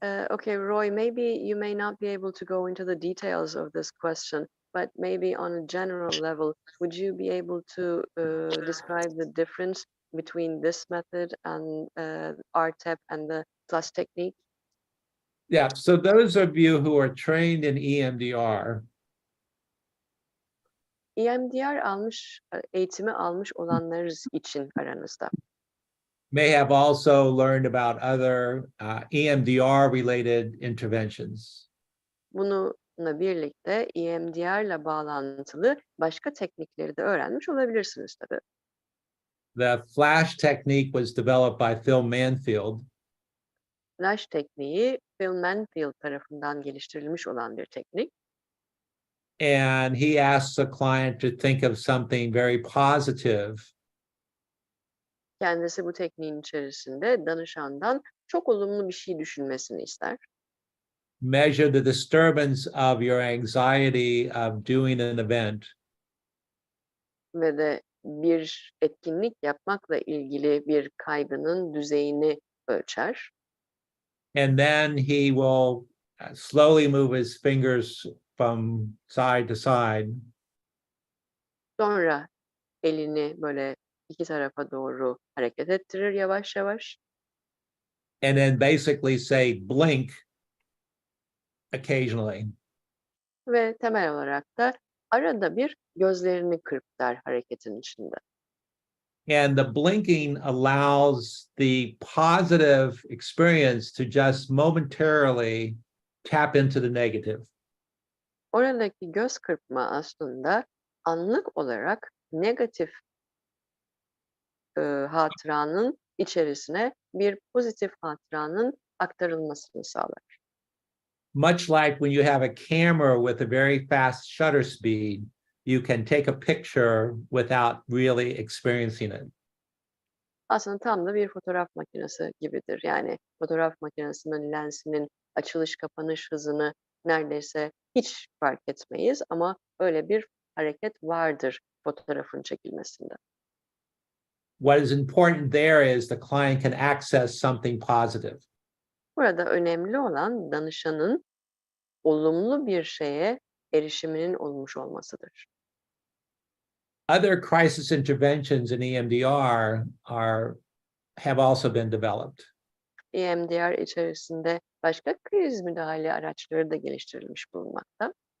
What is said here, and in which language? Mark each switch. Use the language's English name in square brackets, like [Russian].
[English] Okay, Roy, maybe you may not be able to go into the details of this question, but maybe on a general level, would you be able to describe the difference between this method and RTEP and the plus technique? Yeah, so those of you who are trained in EMDR, [Turkish] EMDR eğitimi almış olanlarınız için aranızda. [English] may have also learned about other EMDR-related interventions. [Turkish] Bununla birlikte EMDR'la bağlantılı başka teknikleri de öğrenmiş olabilirsiniz tabii. [English] The flash technique was developed by Phil Manfield, [Turkish] Flash tekniği Phil Manfield tarafından geliştirilmiş olan bir teknik. [English] and he asks a client to think of something very positive [Turkish] Kendisi bu tekniğin içerisinde danışandan çok olumlu bir şey düşünmesini ister. [English] measure the disturbance of your anxiety of doing an event, [Turkish] Ve de bir etkinlik yapmakla ilgili bir kaygının düzeyini ölçer. [English] and then he will slowly move his fingers from side to side, [Turkish] Sonra elini böyle iki tarafa doğru hareket ettirir yavaş yavaş. [English] and then basically say blink occasionally. [Turkish] Ve temel olarak da arada bir gözlerini kırpar hareketin içinde. [English] And the blinking allows the positive experience to just momentarily tap into the negative. [Turkish] Oradaki göz kırpma aslında anlık olarak negatif hatıranın içerisine bir pozitif hatıranın aktarılmasını sağlar. [English] Much like when you have a camera with a very fast shutter speed, you can take a picture without really experiencing it. [Turkish] Aslında tam da bir fotoğraf makinesi gibidir. Yani fotoğraf makinesinin lensinin açılış kapanış hızını neredeyse hiç fark etmeyiz ama öyle bir hareket vardır fotoğrafın çekilmesinde. [English] What is important there is the client can access something positive. [Turkish] Burada önemli olan danışanın olumlu bir şeye erişiminin olmuş olmasıdır. [English] Other crisis interventions in EMDR have also been developed. [Turkish] EMDR içerisinde başka kriz müdahale araçları da geliştirilmiş bulunmakta.